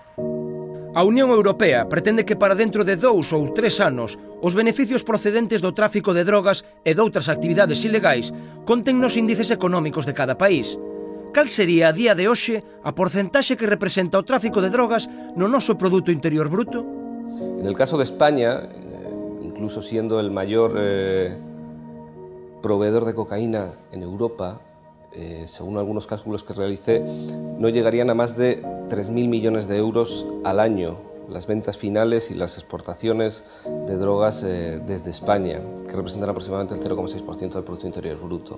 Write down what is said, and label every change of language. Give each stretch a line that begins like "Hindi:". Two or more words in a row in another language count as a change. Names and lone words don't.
Galician: A Unión Europea pretende que para dentro de 2 ou 3 anos os beneficios procedentes do tráfico de drogas e doutras actividades ilegais conten nos índices económicos de cada país. Cal sería a día de hoxe a porcentaxe que representa o tráfico de drogas no noso Produto Interior Bruto?
Spanish: En el caso de España, incluso siendo el mayor proveedor de cocaína en Europa, según algunos cálculos que realicé, no llegarían a más de 3.000 millones de euros al año las ventas finales y las exportaciones de drogas desde España, que representan aproximadamente el 0,6% del Producto Interior Bruto.